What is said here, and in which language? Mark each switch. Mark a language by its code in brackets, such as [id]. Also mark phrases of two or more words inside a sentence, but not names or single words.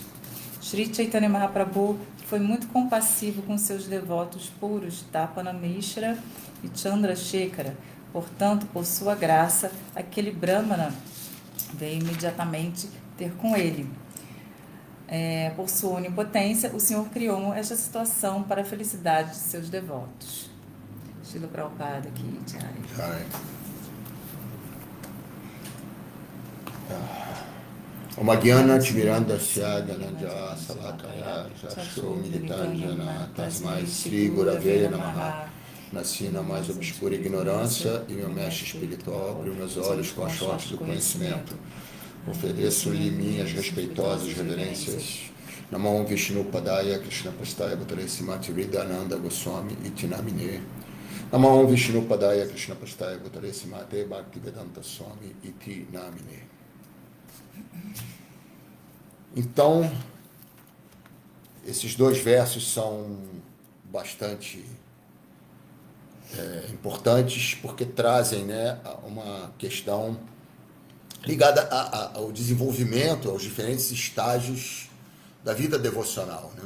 [pt] Sri Chaitanya Mahaprabhu foi muito compassivo com seus devotos puros, Tapana Mishra e Chandrasekhara. Portanto, por sua graça, aquele Brahmana veio imediatamente ter com ele. Por sua onipotência, o Senhor criou esta situação para a felicidade de seus devotos. Srila Prabhupada aqui, Jai. [sa] Om Gyana Timirandasya Dhananjaya Salakaya Chashro Militanjana Tasmai Sri Gurave Namaha. [pt] Nasci na mais obscura ignorância e meu mestre espiritual abriu meus olhos com a sorte do conhecimento. Ofereço-lhe minhas respeitosas reverências. [sa] Namo Vishnu Padaya Krishna Prastaya Bhutale Simati Ridananda Goswami Itinamine. Namo Vishnu Padaya Krishna Prastaya Bhutale Simate Bhaktivedanta Swami Itinamine. [pt] Então, esses dois versos são bastante importantes porque trazem, né, uma questão ligada ao desenvolvimento, aos diferentes estágios da vida devocional, né?